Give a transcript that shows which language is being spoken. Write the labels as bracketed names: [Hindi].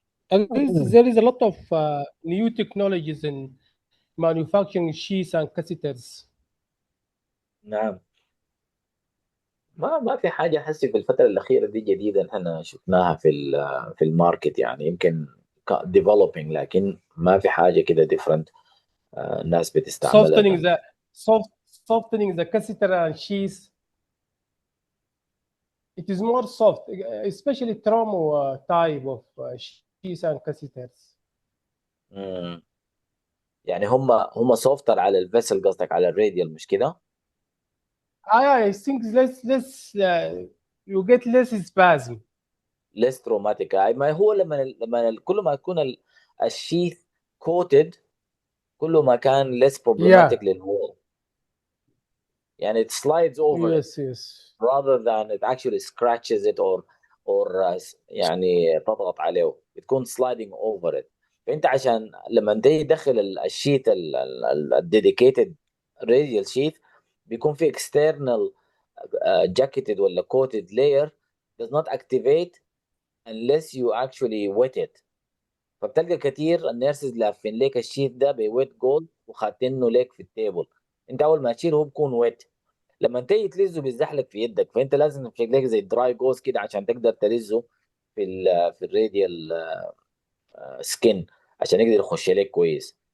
[English] And there is a lot of new technologies in manufacturing sheaths and catheters. [Arabic] نعم. ما في حاجة حسي في الفترة الأخيرة دي جديدة احنا شفناها في الماركت، يعني يمكن developing، لكن ما في حاجة كده different الناس بتستعملها [English] Softening the softening the catheter and sheath. It is more soft, especially trauma type of sheaths and catheters. [Arabic] مم. يعني هم سوفتر على الفيسل، قصدك على الراديال مش كده؟ [English] I think less you get less spasm. less traumatic. [Arabic] ما هو لما كل ما يكون الشيث coated كل ما كان [English] less problematic Yeah. [Arabic] للوول، يعني [English] it slides over it Yes, yes. rather than it actually scratches it or [Arabic] يعني تضغط عليه، بتكون [English] sliding over it. [Arabic] فانت عشان لما تيجي تدخل الشيت الديديكيتد [English] radial sheath [Arabic] بيكون في [English] external jacketed ولا coated layer does not activate unless you actually wet it. [Arabic] فبتلقى كتير النيرسز لافين ليك الشيت ده بويت جولد وخاتينه ليك في التيبل، انت اول ما تشيله هو بيكون ويت، لما تيجي تلزه بيزحلق في يدك، فانت لازم تلاقي زي دراي جوز كده عشان تقدر تلزه في الراديال سكين عشان يقدر يخش لك كويس.